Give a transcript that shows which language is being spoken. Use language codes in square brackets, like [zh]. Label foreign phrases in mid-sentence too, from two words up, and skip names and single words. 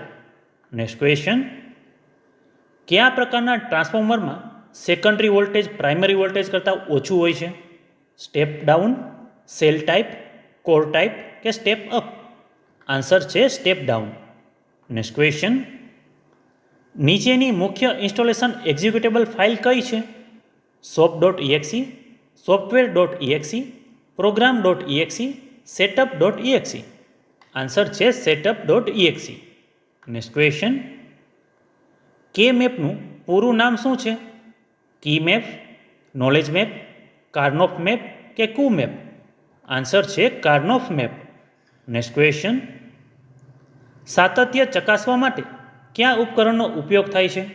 [en] next question, [gu] કયા પ્રકારના ટ્રાન્સફોર્મરમાં [en] secondary voltage primary voltage [gu] કરતાં ઓછું હોય છે? [en] step down, cell type, core type કે step up? [gu] આન્સર છે [en] step down. next question, [gu] નીચેની મુખ્ય ઇન્સ્ટોલેશન એક્ઝિક્યુટેબલ ફાઇલ કઈ છે? soap.exe, software.exe, program.exe, setup.exe? આન્સર છે setup.exe. [en] next question, [gu] કે મેપનું પૂરું નામ શું છે? [en] key map, knowledge map, Karnaugh map કે ku map? [gu] આન્સર છે કાર્નોફ મેપ. [en] next question, [gu] સાતત્ય ચકાસવા માટે કયા ઉપકરણનો ઉપયોગ થાય છે?